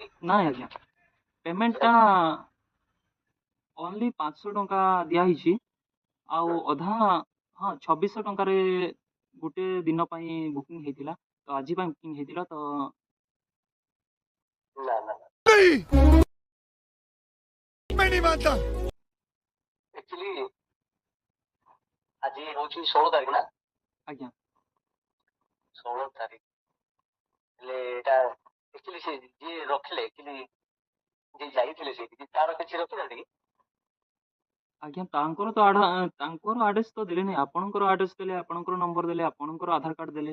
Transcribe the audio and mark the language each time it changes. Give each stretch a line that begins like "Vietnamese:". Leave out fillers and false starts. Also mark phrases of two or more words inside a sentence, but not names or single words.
Odia: ନାଇଁ ଆଜ୍ଞା ପେମେଣ୍ଟଟା ଓନ୍ଲି 500 ଟଙ୍କା ଦିଆହେଇଛି। ଆଉ ଅଧା ହଁ 2600 ଟଙ୍କାରେ ଗୋଟେ ଦିନ ପାଇଁ ବୁକିଂ ହେଇଥିଲା, ତ ଆଜି ପାଇଁ ବୁକିଂ ହେଇଥିଲା ତ ନା ନା ନା
Hindi: मैं नहीं मानता।
Odia: एक्चुअली ଆଜି ହଉଛି 16 ତାରିଖ ନା ଆଜ୍ଞା 16 ତାରିଖ ହେଲେ ଏଇଟା एक्चुअली ସେ ଯିଏ ରଖିଲେ एक्चुअली ଯିଏ ଯାଇଥିଲେ ସେଇଠି ତାର କିଛି ରଖିନାହାନ୍ତି କି ଆଜ୍ଞା ତାଙ୍କର ତ ତାଙ୍କର ଆଡ୍ରେସ ତ ଦେଲେନି, ଆପଣଙ୍କର ଆଡ୍ରେସ ଦେଲେ, ଆପଣଙ୍କର ନମ୍ବର ଦେଲେ, ଆପଣଙ୍କର ଆଧାର କାର୍ଡ ଦେଲେ।